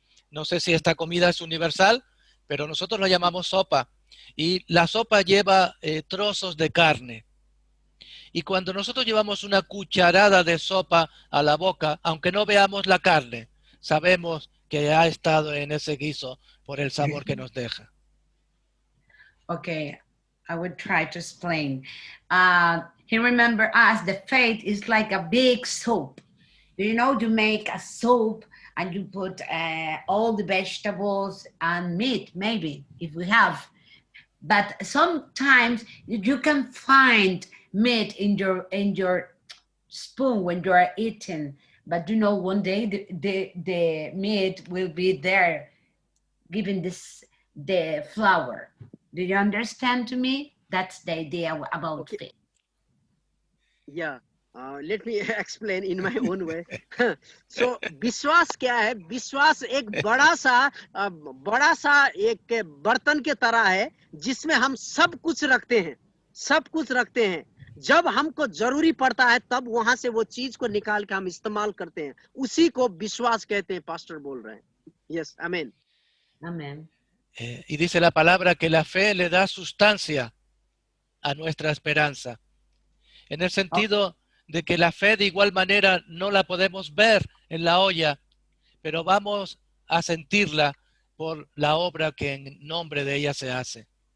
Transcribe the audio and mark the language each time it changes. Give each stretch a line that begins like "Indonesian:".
Spanish: No sé si esta comida es universal, pero nosotros la llamamos sopa. Y la sopa lleva trozos de carne. Y cuando nosotros llevamos una cucharada de sopa a la boca, aunque no veamos la carne, sabemos que ha estado en ese guiso por el sabor que nos deja.
English: Okay, I would try to explain. He remember us, the faith is like a big soup. You know, you make a soup and you put all the vegetables and meat, maybe, if we have. But sometimes you can find meat in your spoon when you are eating. But you know, one day the meat will be there, giving this the flower. Do you understand to me? That's the idea about Okay. faith. Yeah, let me explain in my own way.
Hindi: So विश्वास क्या है? विश्वास एक बड़ा सा एक बर्तन के तरह है जिसमें हम सब कुछ रखते हैं। जब हमको जरूरी पड़ता है तब वहां से वो चीज को निकाल के हम इस्तेमाल करते हैं, उसी को विश्वास कहते हैं। पास्टर बोल रहे हैं।
English: Yes, amen. Amen.
Spanish: Y dice la palabra que la fe le da sustancia a nuestra esperanza, en el sentido de que la fe de igual manera no la podemos ver en la olla, pero vamos a sentirla por la obra que en nombre de ella se hace.